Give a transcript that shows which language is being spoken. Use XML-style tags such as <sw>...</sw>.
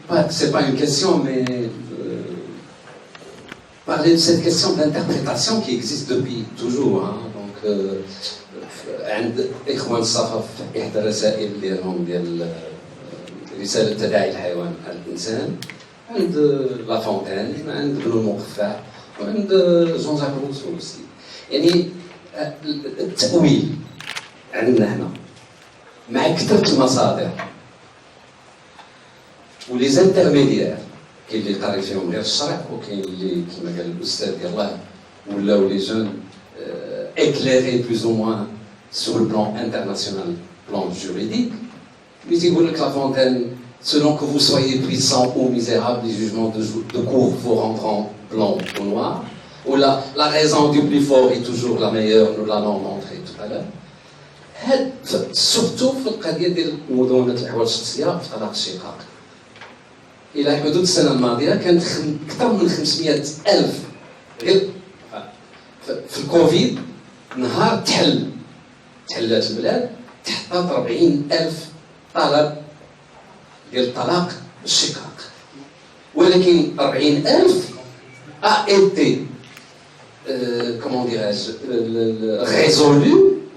<fr>C'est pas une question, mais parler de cette question d'interprétation qui existe depuis toujours. Hein.</fr> <ar>Donc, عند إخوان الصفا في إحدى الرسائل ديالهم ديال رسالة تداعي الحيوان على الإنسان، عند لافونتين، عند ابن المقفع، وعند جون جاك روسو aussi. يعني التأويل عندنا هنا مع كثرة المصادر ولي زانترميديير، كاين اللي قاري فيهم غير الشرع وكاين اللي كما قال الاستاذ يلاه ولاو لي جون</ar> <fr>éclairés plus ou moins sur le plan international, plan juridique. Mais il voulait que La Fontaine, selon que vous soyez puissant ou misérable, les jugements de cour vous rendront blanc ou noir. Ou la raison du plus fort est toujours la meilleure, nous l'allons montrer tout à l'heure.</fr> <ar>Surtout في القضية ديال مدونة الأحوال الشخصية في طلاق الشقاق. إلى حدود السنة الماضية كانت أكثر من 500,000 غير في الكوفيد نهار تحلات البلاد تحت 40,000 طلب ديال طلاق الشقاق، ولكن 40,000</ar> <fr>a été comment dirais-je résolu.</fr>